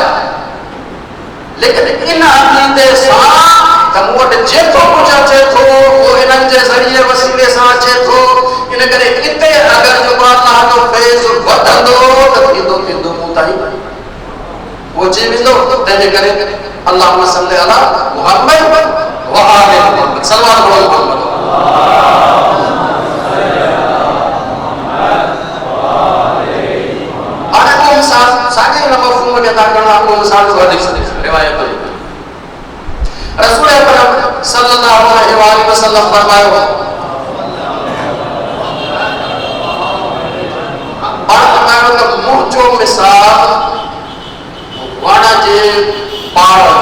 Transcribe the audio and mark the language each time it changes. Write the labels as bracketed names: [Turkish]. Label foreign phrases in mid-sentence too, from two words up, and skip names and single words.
[Sindhi] लेकिन इन अक़ीदे सां त मूं वटि जेको कुझु अचे थो उहो इन्हनि जे ज़रिए वसीले सां अचे थो। इन करे इते अगरि जेको अल्लाह जो फैज़ वधंदो त थींदो थींदो मूं ताईं पहुची वेंदो। तंहिंजे करे [Arabic] اللهم صل على محمد وآل محمد صلى الله عليه وسلم. [Sindhi] हाणे को मिसाल साॻे हिन मफ़हूम खे अदा करण लाइ को मिसाल जो हदीस रिवायत रसूल अकरम [Arabic] صلى الله عليه وسلم [Sindhi] फरमायो त मुंहुं जो मिसाल वण जे पाण,